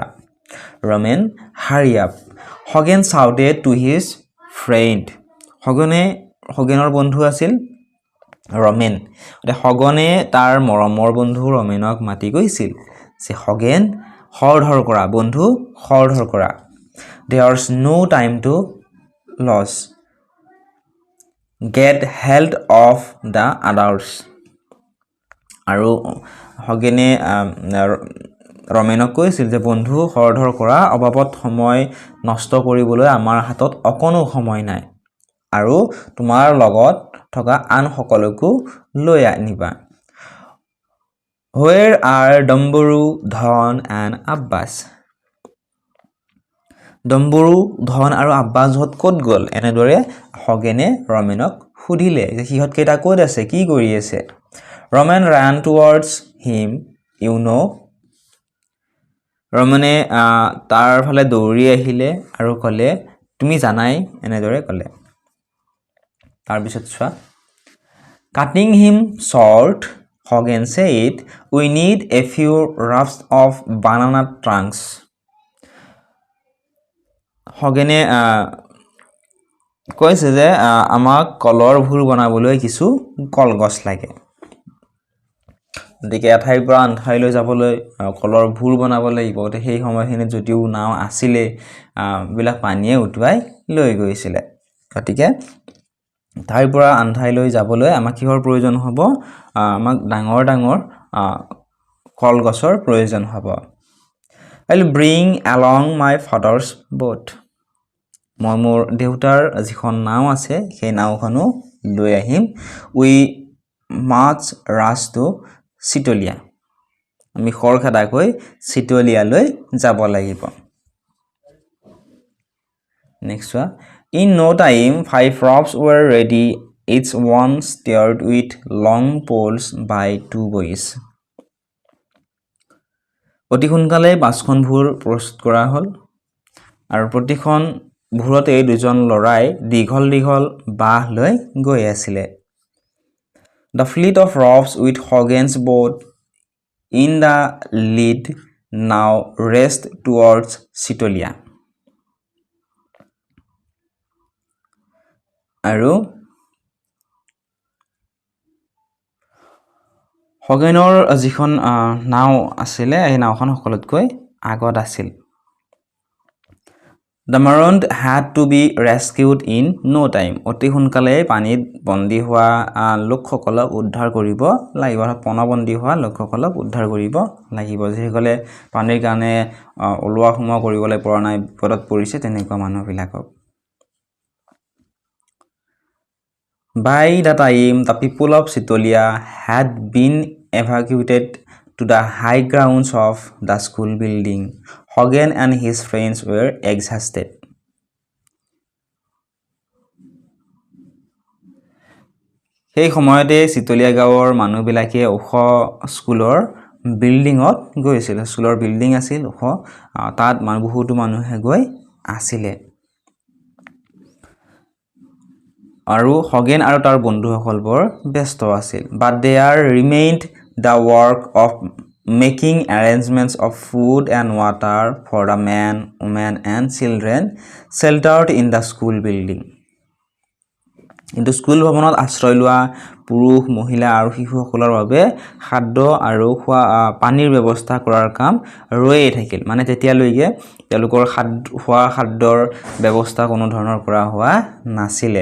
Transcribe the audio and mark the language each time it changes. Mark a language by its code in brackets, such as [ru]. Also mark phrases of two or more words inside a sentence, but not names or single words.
[en] Ramen hurry up, Hogen shouted to his friend, [as] হগেনৰ বন্ধু আছিল ৰমেন। হগনে তাৰ মৰমৰ বন্ধু ৰমেনক মাতি কৈছিল যে হগেন খৰধৰ কৰা, বন্ধু খৰধৰ কৰা, [en] there's no time to lose, get hold of the others. [as] আৰু হগেনে ৰমেনক কৈছিল যে বন্ধু খৰধৰ কৰা, অবাবত সময় নষ্ট কৰিবলৈ আমাৰ হাতত অকণো সময় নাই, আৰু তোমাৰ লগত থকা আন সকলোকো লৈ আনিবা। [en] Where are Damburu, Dhon and Abbas? [as] ডম্বৰু, ধন আৰু আব্বাসহঁত ক'ত গ'ল? এনেদৰে খগেনে ৰমেনক সুধিলে যে সিহঁত কেইটা ক'ত আছে, কি কৰি আছে? [en] ৰমেন ran towards him, you know. [as] ৰমেনে তাৰ ফালে দৌৰি আহিলে আৰু ক'লে তুমি জানাই, এনেদৰে ক'লে। তাৰপিছত চোৱা, [en] cutting him short, Hogan said, we need a few rafts of banana trunks. [as] Hogene কৈছে যে আমাক কলৰ ভুৰ বনাবলৈ কিছু কলগছ লাগে। গতিকে এঠাইৰ পৰা আন ঠাইলৈ যাবলৈ কলৰ ভুৰ বনাব লাগিব। সেই সময়খিনিত যদিও নাও আছিলে, বিলাক পানীয়ে উটুৱাই লৈ গৈছিলে। গতিকে ঠাইৰ পৰা আন ঠাইলৈ যাবলৈ আমাক কিহৰ প্ৰয়োজন হ'ব? আমাক ডাঙৰ ডাঙৰ কলগছৰ প্ৰয়োজন হ'ব। [en] I'll bring along my father's boat. [as] মই মোৰ দেউতাৰ যিখন নাও আছে সেই নাওখনো লৈ আহিম। [en] We must rush to চিতলিয়া। [as] আমি খৰখেদাকৈ চিতলিয়ালৈ যাব লাগিব। [en] Next one. In no time, 5 rafts were ready, each one steered with long poles by 2 boys. [as] অতি সোনকালে 5খন ভুৰ প্ৰস্তুত কৰা হ'ল আৰু প্ৰতিখন ভুৰতে দুজন লৰাই দীঘল দীঘল বাহ লৈ গৈ আছিলে। [en] The fleet of rafts with Hogan's boat in the lead now raced towards Sitolia. [as] আৰু Hoganor যিখন নাও আছিলে এই নাওখন সকলোতকৈ আগত আছিল। [en] The Maroon had to be rescued in no time. [as] অতি সোনকালে পানীত বন্দী হোৱা লোকসকলক উদ্ধাৰ কৰিব লাগিব। পণবন্দী হোৱা লোকসকলক উদ্ধাৰ কৰিব লাগিব। যিসকলে পানীৰ কাৰণে ওলোৱা সোমোৱা কৰিবলৈ পৰা নাই, বিপদত পৰিছে, তেনেকুৱা মানুহবিলাকক। [en] By the time the people of Sitolia had been evacuated to the high grounds of the school building, Hogan and his friends were exhausted. [as] সেই সময়তে চিতলিয়া গাঁৱৰ মানুহবিলাকে ওখ স্কুলৰ বিল্ডিঙত গৈছিল। স্কুলৰ বিল্ডিং আছিল ওখ, তাত বহুতো মানুহে গৈ আছিলে। আৰু হগেন আৰু তাৰ বন্ধুসকল বৰ ব্যস্ত আছিল। [en] But there remained the work of making arrangements of food and water for the men, women and children sheltered in the school building. [as] কিন্তু স্কুল ভৱনত আশ্ৰয় লোৱা পুৰুষ, মহিলা আৰু শিশুসকলৰ বাবে খাদ্য আৰু পানীৰ ব্যৱস্থা কৰাৰ কাম ৰৈয়ে থাকিল। মানে তেতিয়ালৈকে তেওঁলোকৰ খাদ্যৰ ব্যৱস্থা কোনো ধৰণৰ কৰা হোৱা নাছিলে।